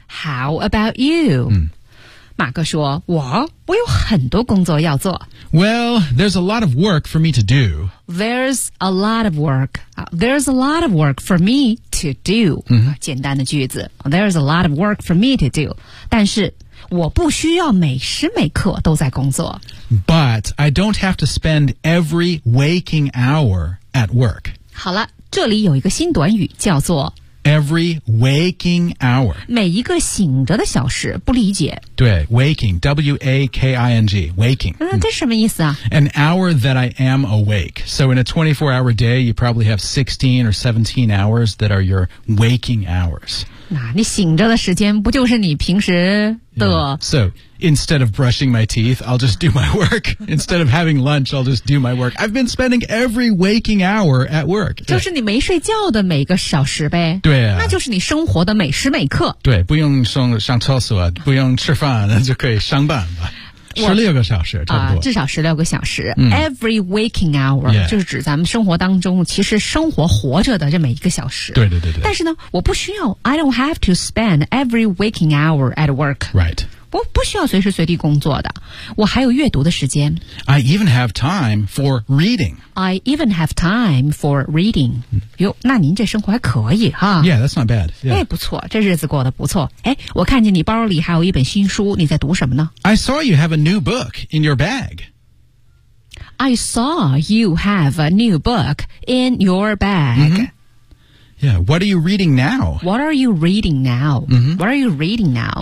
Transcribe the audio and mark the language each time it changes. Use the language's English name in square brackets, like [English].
[English] How about you?、 [Chinese] 马克说我有很多工作要做。 [English] Well, there's a lot of work for me to do. There's a lot of work. There's a lot of work for me to do.、 [Chinese] 简单的句子。 [English] There's a lot of work for me to do. [Chinese] 但是我不需要每时每刻都在工作。 [English] But I don't have to spend every waking hour at work. [Chinese] 好了，这里有一个新短语叫做 [English] Every waking hour. [Chinese] 每一个醒着的小时不理解。对 ,waking, W-A-K-I-N-G, waking. 这什么意思啊 [English] ?An hour that I am awake. So in a 24-hour day, you probably have 16 or 17 hours that are your waking hours. [Chinese] 那你醒着的时间不就是你平时的、 [English] So, instead of brushing my teeth, I'll just do my work. Instead of having lunch, I'll just do my work. I've been spending every waking hour at work. [Chinese] 就是你没睡觉的每个小时呗。对啊。那就是你生活的每时每刻。对，不用上厕所、不用吃饭就可以上班吧。 16个小时差不多。至少16个小时。 [English] Every waking hour,、 [Chinese] 就是指咱们生活当中其实生活活着的这每一个小时。对对对对。但是呢我不需要 [English] ,I don't have to spend every waking hour at work. Right. [Chinese] 我不需要随时随地工作的。我还有阅读的时间。 [English] I even have time for reading. I even have time for reading. [Chinese] 哟那您这生活还可以哈。 [English] Yeah, that's not bad. [Chinese] 哎、不错这日子过得不错。哎我看见你包里还有一本新书你在读什么呢 [English] ?I saw you have a new book in your bag. I saw you have a new book in your bag.、 Yeah, what are you reading now? What are you reading now?、What are you reading now?